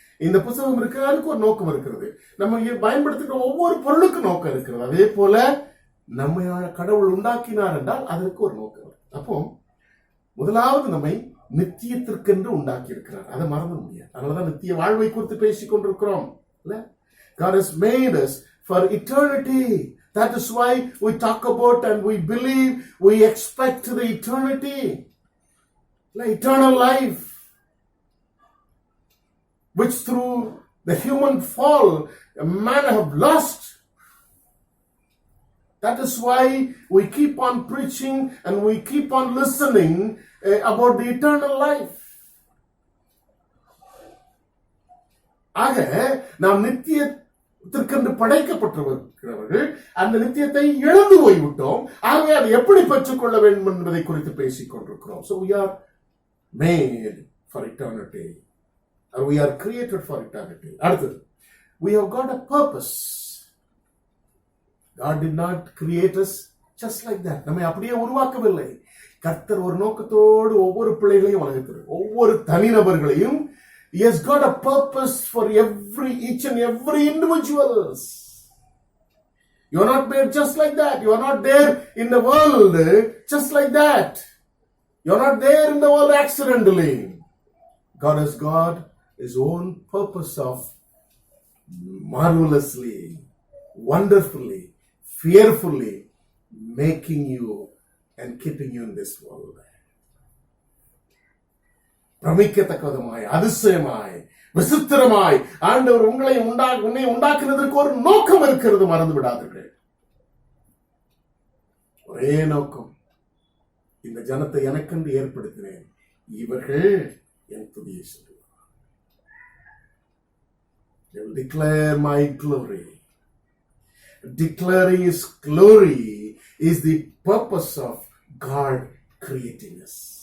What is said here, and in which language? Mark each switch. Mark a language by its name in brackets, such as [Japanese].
[Tamil] இந்த புத்தகம் இருக்கிறது, அதுக்கு ஒரு நோக்கம் இருக்கிறது. நம்ம பயன்படுத்துகிற ஒவ்வொரு பொருளுக்கும் நோக்கம் இருக்கிறது. அதே போல நம்ம கடவுள் உண்டாக்கினார் என்றால் அதற்கு ஒரு நோக்கம். அப்போ முதலாவது நம்மை நித்தியத்திற்கென்று உண்டாக்கி இருக்கிறார். அதை மறந்து முடியாது. அதனாலதான் நித்திய வாழ்வை குறித்து பேசிக் கொண்டிருக்கிறோம். [English] God has made us for eternity. That is why we talk about and we believe, we expect the eternity, eternal life, which through the human fall man have lost. That is why we keep on preaching and we keep on listening about the eternal life. [Tamil] ஆக நாம் நித்தியத்திற்கென்று படைக்கப்பட்டிருக்கிறவர்கள் அந்த நித்தியத்தை இழந்து போய்விட்டோம். ஆகவே அதை எப்படி பெற்றுக்கொள்ள வேண்டும் என்பதை குறித்து பேசிக் கொண்டிருக்கிறோம். [English] So we are made for eternity, or we are created for eternity. [Tamil] அடுத்தது, [English] we have got a purpose. God did not create us just like that. [Tamil] நம்மை அப்படியே உருவாக்கவில்லை. கர்த்தர் ஒரு நோக்கத்தோடு ஒவ்வொரு பிள்ளைகளையும் வளர்க்கிறார். ஒவ்வொரு தனிநபர்களையும் [English] He has got a purpose for each and every individuals. You are not made just like that. You are not there in the world just like that. You are not there in the world accidentally. God has got His own purpose of marvelously, wonderfully, fearfully making you and keeping you in this world. [Tamil] பிரமிக்கத்தக்கதுமாய், அதிசயமாய், விசித்திரமாய் ஆண்டவர் உன்னை உண்டாக்குனதற்கு ஒரு நோக்கம் இருக்கிறது. மறந்து விடாதீர்கள். ஒரே நோக்கம், இந்த ஜனத்தை எனக்கென்று ஏற்படுத்தினேன், இவர்கள் என் துதியை சொல்லுவார். [English] They will declare my glory. Declaring His glory is the purpose of God creating us.